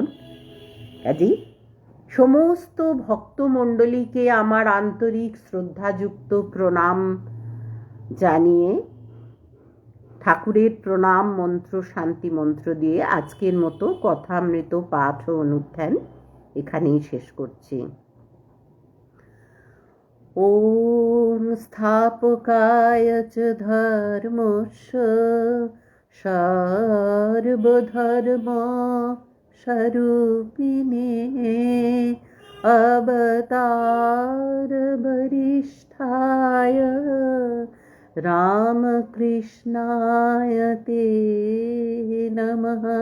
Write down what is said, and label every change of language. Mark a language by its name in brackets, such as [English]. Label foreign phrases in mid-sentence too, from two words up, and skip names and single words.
[Bangla] কাজেই সমস্ত ভক্তমণ্ডলীকে আমার আন্তরিক শ্রদ্ধাযুক্ত প্রণাম জানিয়ে ঠাকুরের প্রণাম মন্ত্র, শান্তি মন্ত্র দিয়ে আজকের মতো কথামৃত পাঠ ও অনুধ্যান এখানেই শেষ করছি। [Sanskrit] ॐ स्थापकाय च धर्मस्य सर्वधर्मस्वरूपिणे अवतारवरिष्ठाय रामकृष्णाय ते नमः।